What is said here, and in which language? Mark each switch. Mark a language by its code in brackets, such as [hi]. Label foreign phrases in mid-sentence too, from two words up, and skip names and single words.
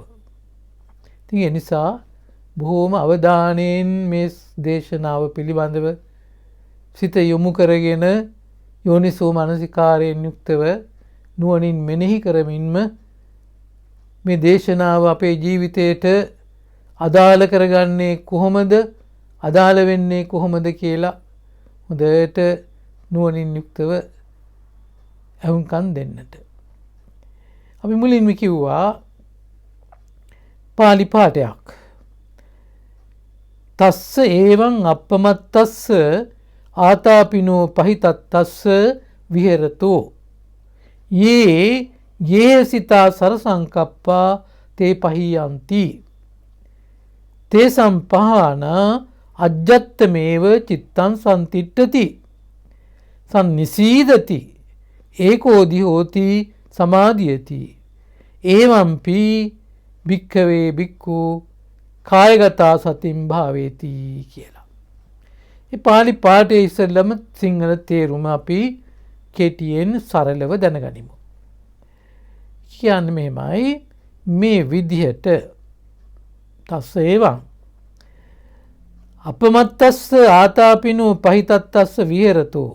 [si] ඉතින් ඒ නිසා බොහෝම අවධානයෙන් මේ දේශනාව පිළිබඳව සිත යොමු කරගෙන යෝනිසෝ මනසිකාරයෙන් යුක්තව නුවණින් මෙනෙහි කරමින්ම මේ දේශනාව අපේ ජීවිතයට අදාළ කරගන්නේ කොහොමද, අදාළ වෙන්නේ කොහොමද කියලා හොඳට නුවණින් යුක්තව අහුම්කම් දෙන්නට. අපි මුලින්ම කිව්වා පාලි පාඨයක්. [pi] තස්ස ඒවං අප්පමත්තස්ස ආතාපිනෝ පහිතත්තස්ස විහෙරතෝ යේ යේසිතා සරසංකප්පා තේ පහියන්ති තේ සම්පහාන අජ්ජත්තමේව චිත්තං සම්තිට්ඨති සම්නිසීදති ඒකෝදි හෝති සමාධියති එවම්පි භික්ඛවේ භික්ඛු කායගතා සතින් භාවේති [si] කියලා. මේ පාලි පාඨයේ ඉස්සෙල්ලම සිංහල තේරුම අපි කෙටියෙන් සරලව දැනගනිමු. කියන්නේ මෙහෙමයි මේ විදිහට [pi] තස්ස ඒවං අපමත්තස්ස ආතාපිනෝ පහිතත්තස්ස විහෙරතෝ.